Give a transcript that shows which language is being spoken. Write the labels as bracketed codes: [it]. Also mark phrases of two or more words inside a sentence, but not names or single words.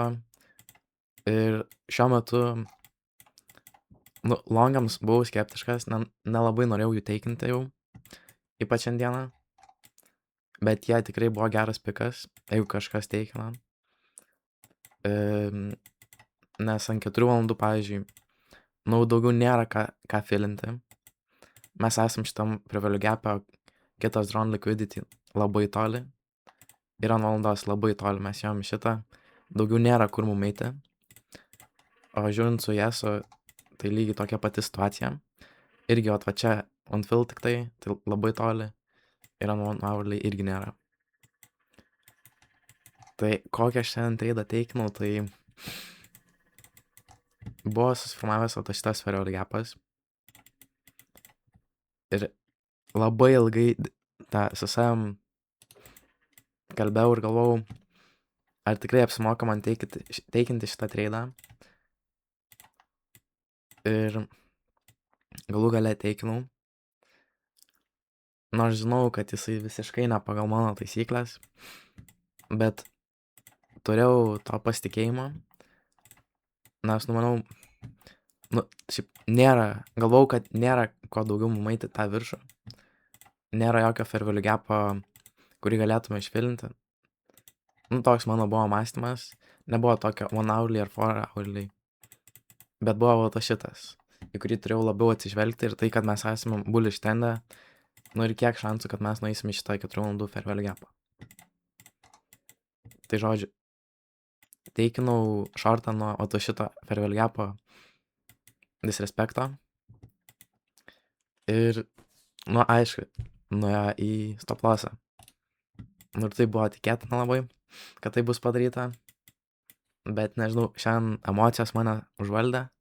[lt] Ir šiuo metu, nu, longams buvau skeptiškas, nelabai norėjau jų teikinti jau, ypač šiandieną. Bet jie tikrai buvo geras pikas, jeigu kažkas teikina. Nes ant 4 valandų, pavyzdžiui, nu, daugiau nėra ką filinti. Mes esam šitam [en] fair value gap'e, [lt] kitas [en] drawn liquidity [lt] labai toli. Ir ant valandos labai toli mes jom šitą. Daugiau nėra kur mum eiti. O žiūrint su Jesu, tai lygiai tokia pati situacija. Irgi va čia unfill tik tai labai toli. Ir ant 1 hourly irgi nėra. Tai kokią šiandien tradą teikinau, tai buvo susiformavęs šitas [en] fair value gapas. [lt] Ir labai ilgai su savim kalbėjau ir galvojau, ar tikrai apsimoka man teikinti šitą tradą. Ir galų gale teikinau. Nors žinau, kad jisai visiškai ne pagal mano taisyklės, bet turėjau to pasitikėjimo, nes, manau, šiaip galvau, kad nėra ko daugiau mum eiti tą viršų. Nėra jokio [en] fair value gapo, [lt] kurį galėtume išfilinti. Nu, toks mano buvo mąstymas. Nebuvo tokio 1 hourly ar 4 hourly. Bet buvo šitas, į kurį turėjau labiau atsižvelgti ir tai, kad mes esame bullish trendą. Nu ir kiek šansų, kad mes nueisim į šitą 4 valandų [en] fair value gapą. [lt] Tai žodžiu, teikinau shortą nuo šito [en] fair value gapo [lt] disrespekto. Ir, nu aišku, nuėjo į [en] stop lossą. [lt] Nu ir tai buvo tikėtina labai, kad tai bus padaryta. Bet nežinau, šiandien emocijos mane užvaldė.